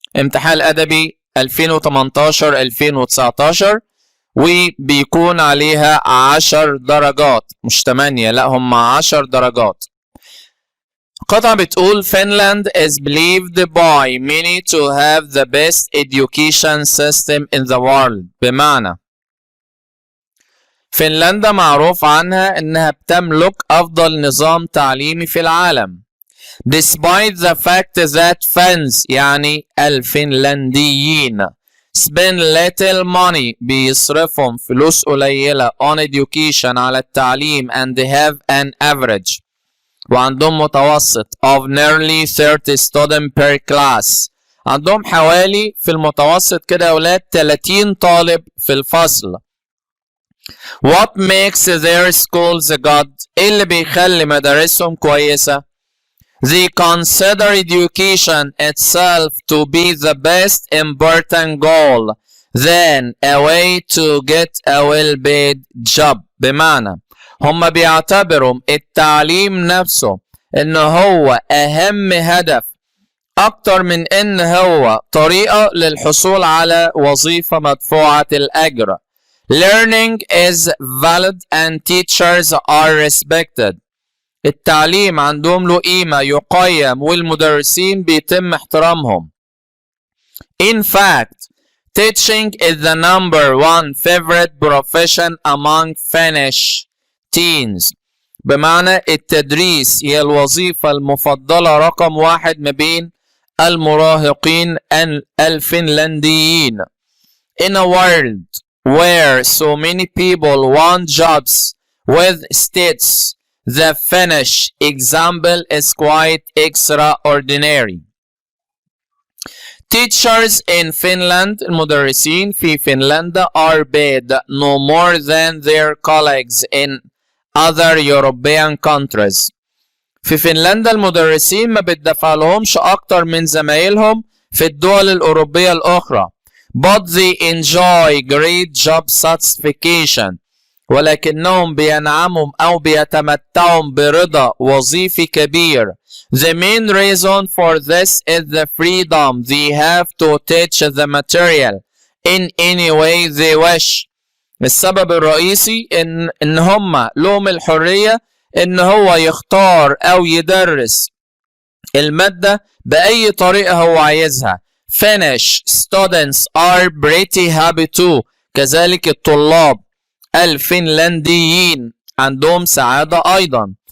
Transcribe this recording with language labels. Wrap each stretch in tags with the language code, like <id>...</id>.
<ar>امتحان أدبي 2018-2019 وبيكون عليها 10 درجات، مش 8، لا هم 10 درجات. قطعة بتقول</ar> <en>Finland is believed by many to have the best education system in the world.</en> <ar>بمعنى فنلندا معروف عنها انها بتملك افضل نظام تعليمي في العالم.</ar> <en>Despite the fact that Finns</en> <ar>يعني الفنلنديين</ar> <en>spend little money</en> <ar>بيصرفهم فلوس قليلة</ar> <en>on education</en> <ar>على التعليم</ar> <en>and they have an average</en> <ar>وعندهم متوسط</ar> <en>of nearly 30 students per class.</en> <ar>عندهم حوالي في المتوسط كده يا ولاد 30 طالب في الفصل.</ar> <en>What makes their schools good؟</en> <ar>ايه اللي بيخلي مدارسهم كويسة؟</ar> <en>They consider education itself to be the best important goal than a way to get a well-paid job.</en> <ar>بمعنى هم بيعتبروا التعليم نفسه ان هو اهم هدف اكتر من ان هو طريقة للحصول على وظيفة مدفوعة الاجر.</ar> <en>Learning is valid and teachers are respected.</en> <ar>التعليم عندهم له قيمة يقيم والمدرسين بيتم احترامهم.</ar> <en>In fact, teaching is the #1 favorite profession among Finnish teens.</en> <ar>بمعنى التدريس هي الوظيفة المفضلة رقم 1 ما بين المراهقين الفنلنديين.</ar> <en>In a world where so many people want jobs with states, the Finnish example is quite extraordinary. Teachers in Finland</en> <ar>المدرسين في فنلندا</ar> <en>are paid no more than their colleagues in other European countries.</en> <ar>في فنلندا المدرسين ما بتدفع لهمش أكتر من زمايلهم في الدول الأوروبية الأخرى.</ar> <en>But they enjoy great job satisfaction.</en> <ar>ولكنهم بينعموا أو بيتمتعوا برضا وظيفي كبير.</ar> <en>The main reason for this is the freedom they have to teach the material in any way they wish.</en> <ar>السبب الرئيسي إن هم لهم الحرية إن هو يختار أو يدرس المادة بأي طريقة هو عايزها.</ar> <en>Finnish students are pretty happy too.</en> <ar>كذلك الطلاب الفنلنديين عندهم سعادة أيضا.</ar>